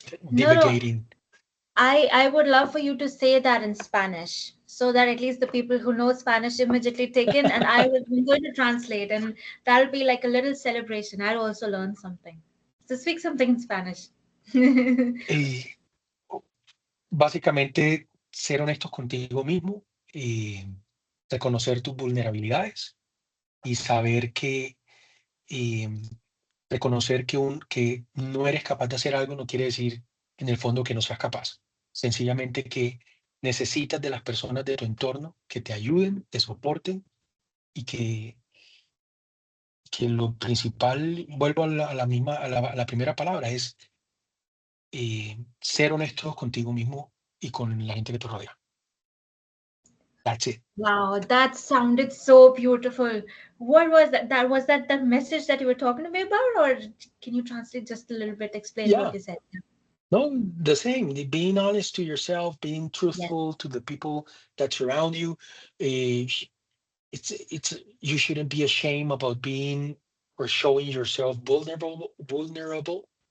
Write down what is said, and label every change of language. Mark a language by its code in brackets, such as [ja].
[en] No, no, divagating. I would love for you to say that in Spanish so that at least the people who know Spanish immediately take in, and I'm going to translate, and that'll be like a little celebration. I'll also learn something. So speak something in Spanish. [es] Eh, Básicamente, ser honestos contigo mismo, reconocer tus vulnerabilidades y saber que em, reconocer que no eres capaz de hacer algo no quiere decir en el fondo que no seas capaz. Sencillamente que necesitas de las personas de tu entorno que te ayuden, te soporten, y que lo principal, vuelvo a la primera palabra, es ser honesto contigo mismo y con la gente que te rodea. [en] That's it. Wow, that sounded so beautiful. What was that? That was that the message that you were talking to me about, or can you translate just a little bit, explain what Yeah. you said? No, the same. Being honest to yourself, being Yes, truthful to the people that surround you. eh, it's you shouldn't be ashamed about being or showing yourself vulnerable.